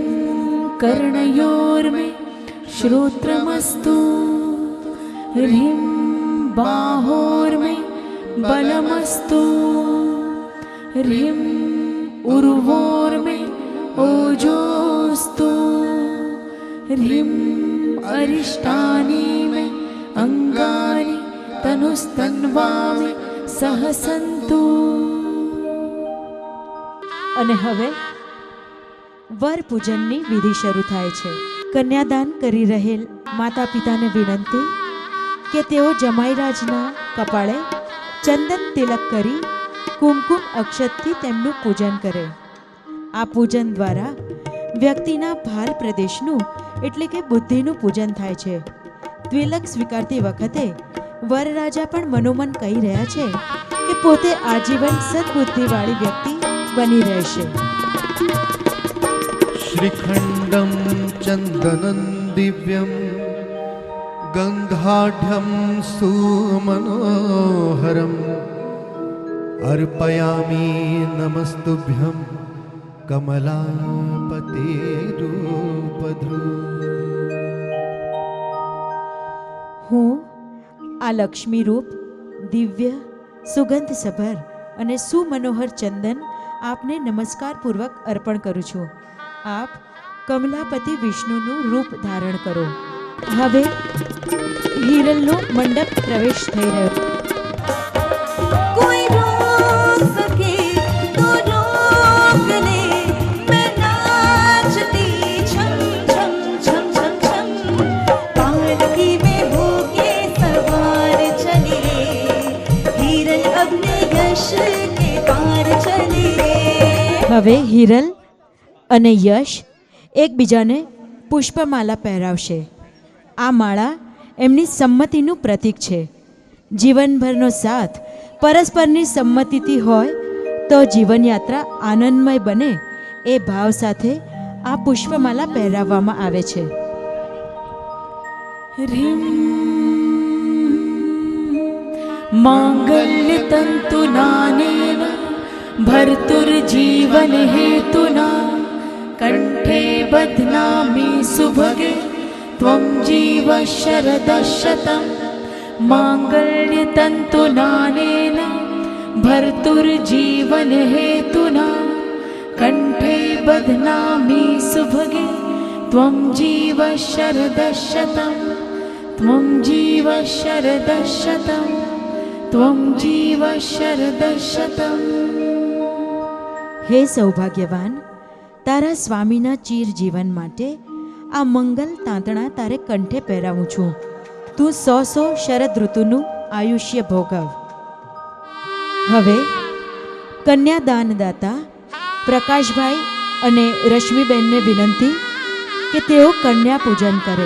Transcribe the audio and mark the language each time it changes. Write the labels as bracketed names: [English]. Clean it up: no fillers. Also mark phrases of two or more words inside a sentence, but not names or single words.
[Sanskrit] कर्णयोर्मे श्रोत्रमस्तु ह्रीं बाहोर्मे बलमस्तु ह्रीं उर्वोर्मे ओजोस्तु ह्रीं अरिष्टानि मे अंगानि तनुस्तन्वामे सहसन्तु. [Gujarati] અને હવે વર પૂજનની વિધિ શરૂ થાય છે. કન્યાદાન કરી રહેલ માતા પિતાને વિનંતી કે તેઓ જમાઈરાજના કપાળે ચંદન તિલક કરી કુમકુમ અક્ષતથી તેમનું પૂજન કરે. આ પૂજન દ્વારા વ્યક્તિના ભાલ પ્રદેશનું એટલે કે બુદ્ધિનું પૂજન થાય છે. તિલક સ્વીકારતી વખતે વરરાજા પણ મનોમન કહી રહ્યા છે કે પોતે આજીવન સદબુદ્ધિવાળી વ્યક્તિ બની રહેશે. [Sanskrit] श्रीखण्डं चन्दनं दिव्यं गन्धाढ्यं सुमनोहरम् अर्पयामि नमस्तुभ्यं कमलापतिरूपधृ. [Gujarati] હું આ લક્ષ્મી રૂપ દિવ્ય સુગંધ સભર અને સુમનોહર ચંદન આપને નમસ્કારપૂર્વક અર્પણ કરું છું. આપ કમલાપતિ વિષ્ણુનું રૂપ ધારણ કરો. હવે હિરલનો મંડપ પ્રવેશ થઈ રહ્યો. [Hindi] कोई रोक सके तो रोक ले मैं नाचती छम छम छम छम छम पालकी में होके सवार चली रे हिरन अपने यश के पार चली रे. [Gujarati] હવે હિરલ અને યશ એકબીજાને પુષ્પમાલા પહેરાવશે. આ માળા એમની સંમતિનું પ્રતીક છે. જીવનભરનો સાથ પરસ્પરની સંમતિથી હોય તો જીવનયાત્રા આનંદમય બને એ ભાવ સાથે આ પુષ્પમાલા પહેરાવવામાં આવે છે. [Sanskrit] ह्रीं माङ्गल्यतन्तुनानेन भर्तुर्जीवनहेतुना कण्ठे बध्नामि सुभगे त्वं जीव शरदशतं. माङ्गल्यतन्तुनानेन भर्तुर्जीवनहेतुना कण्ठे बध्नामि सुभगे त्वं जीव शरदशतं. त्वं जीव शरदशतं. त्वं जीव शरदशतं. [Gujarati] હે સૌભાગ્યવાન, તારા સ્વામીના ચીર જીવન માટે આ મંગલ તાંતણા તારે કંઠે પહેરાવું છું. તું 100 શરદ ઋતુનું આયુષ્ય ભોગવ. હવે કન્યાદાનદાતા પ્રકાશભાઈ અને રશ્મિબેનને વિનંતી કે તેઓ કન્યા પૂજન કરે.